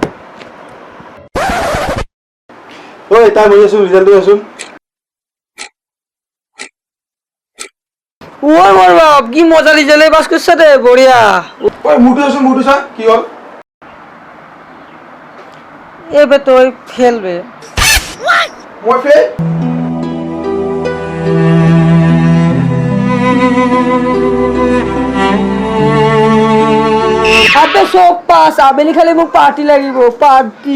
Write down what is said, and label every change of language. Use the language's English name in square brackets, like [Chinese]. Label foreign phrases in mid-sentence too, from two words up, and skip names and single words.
[Assamese] ঐ তাই মই আছো ৰিজাল্টটো আছো ওই মোর বাপ কি মজা রিজাল্ট পাস করছ রে বড়িয়া ঐ মুটু চা কি হল এবে তুই ফেলবে মই ফেল আবে সব পাস আবেলি খালি মোক পার্টি লাগিব পার্টি